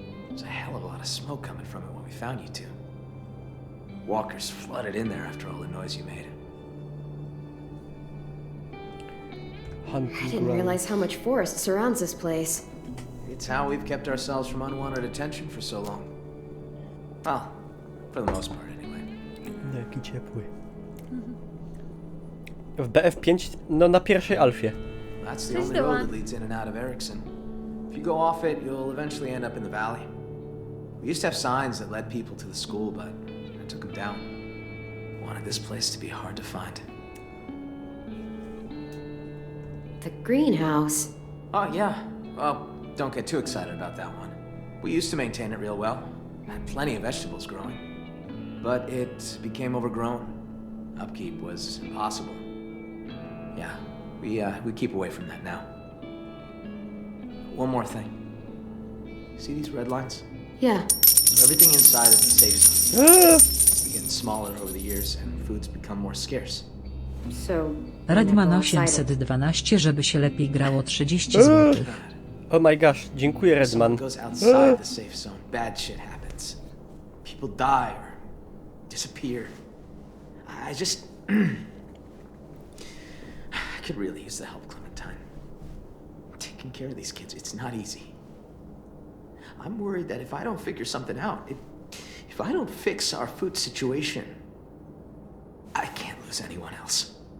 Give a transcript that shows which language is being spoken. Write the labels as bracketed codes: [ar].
[en] There's a hell of a lot of smoke coming from it when we found you two. Walkers flooded in there after all the noise you made. I didn't realize how much forest surrounds this place. It's how we've kept ourselves from unwanted attention for so long. Well, for the most part anyway. [pl] Jaki ciepły. W BF5, no na pierwszej alfie. [en] That's the only road that leads in and out of Erickson. If you go off it, you'll eventually end up in the valley. We used to have signs that led people to the school, but I took them down. Wanted this place to be hard to find. The greenhouse. Oh, yeah. Well, don't get too excited about that one. We used to maintain it real well. Had plenty of vegetables growing. But it became overgrown. Upkeep was impossible. Yeah, we keep away from that now. One more thing. See these red lines? Yeah. Everything inside is a safe zone. It's getting smaller over the years and food's become more scarce. So, [pl] Redman 812, żeby się lepiej grało 30 zł. [en] Oh my gosh, dziękuję Redman. Goes outside the safe zone, bad shit happens. People die or disappear. I just I could really use the help, Clementine. Taking care of these kids, it's not easy. I'm worried that if I don't figure something out, if I don't fix our food situation, I can't lose anyone else.